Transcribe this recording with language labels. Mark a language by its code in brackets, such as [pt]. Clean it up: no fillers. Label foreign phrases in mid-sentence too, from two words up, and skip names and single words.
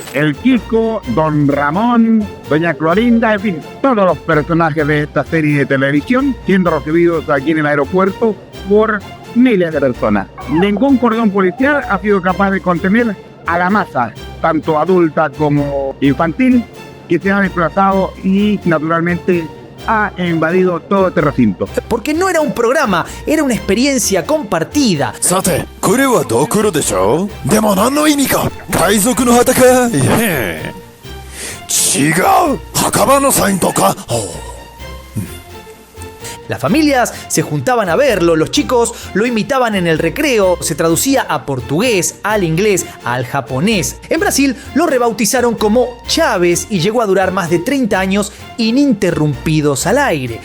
[es] El Kiko, Don Ramón, Doña Florinda, en fin, todos los personajes de esta serie de televisión siendo recibidos aquí en el aeropuerto por miles de personas. Ningún cordón policial ha sido capaz de contener a la masa, tanto adulta como infantil, que se ha desplazado y naturalmente ha invadido todo este recinto. Porque no era un programa, era una experiencia compartida. [ja] さて、これはドクロでしょ? でも何の意味か？海賊の旗? 違う、墓場のサインとか. [es] Las familias se juntaban a verlo, los chicos lo imitaban en el recreo, se traducía a portugués, al inglés, al japonés. En Brasil lo rebautizaron como Chaves y llegó a durar más de 30 años ininterrumpidos al aire.